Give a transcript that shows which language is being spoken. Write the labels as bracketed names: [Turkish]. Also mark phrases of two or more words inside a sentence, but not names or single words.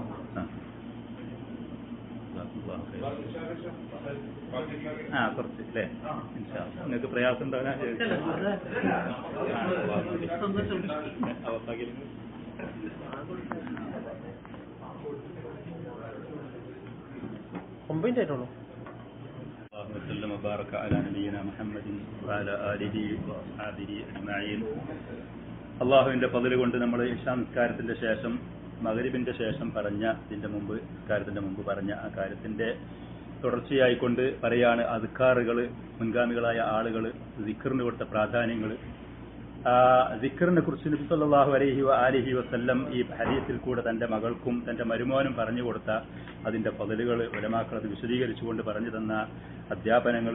[Malayalam] കുറച്ച് അല്ലേ നിങ്ങൾക്ക് പ്രയാസം ഉണ്ടാകാൻ ഒമ്പതിനായിട്ടുള്ളൂ. [Arabic] وبارك على نبينا محمد وعلى آله وأصحابه أجمعين. [Malayalam] അള്ളാഹുവിന്റെ ഫضل കൊണ്ട് നമ്മൾ ഇശാ നിസ്കാരത്തിന്റെ ശേഷം മഗ്രിബിന്റെ ശേഷം പറഞ്ഞ നിസ്കാരത്തിന്റെ മുമ്പ് പറഞ്ഞ ആ കാര്യത്തിന്റെ തുടർച്ചയായിക്കൊണ്ട് പറയാണ് അദ്കാറുകൾ, മുൻഗാമികളായ ആളുകൾ സിക്റിന് കൊടുത്ത പ്രാധാന്യങ്ങൾ. സിക്റിനെ കുറിച്ച് നബി സല്ലല്ലാഹു അലൈഹി വആലിഹി വസല്ലം ഈ ഹദീസിൽ കൂടെ തന്റെ മകൾക്കും തന്റെ മരുമോനും പറഞ്ഞു കൊടുത്ത അതിന്റെ ഫضലുകൾ ഉലമാക്കൾ അത് വിശദീകരിച്ചുകൊണ്ട് പറഞ്ഞു തന്ന അധ്യാപനങ്ങൾ.